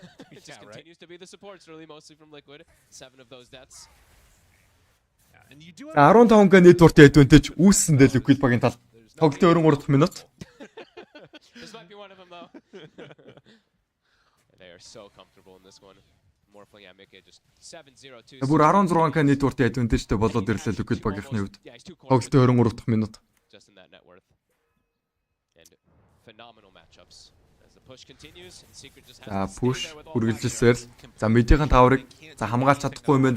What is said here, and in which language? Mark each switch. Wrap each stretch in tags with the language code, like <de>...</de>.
<en>It just continues to be the supports really mostly from Liquid. 7 of those deaths.</en> <mn>15 network advantage үүссэн дээ Liquid багийн тал. Тоглолтын 23 дахь минут.</mn> <en>This might be one of them though. They are so comfortable in this one. Morphling at Mickey just 7-0-2.</en> <mn>Бүр 16 network advantageтэй болоод ирлээ Liquid багийнхны хувьд. Тоглолтын 23 дахь минут.</mn> <en>Just in that net worth. And phenomenal matchups.</en> <mn>За push үргэлжилсээр л за мэдийнхэн таврыг за хамгаалж чадахгүй юм байна.</mn>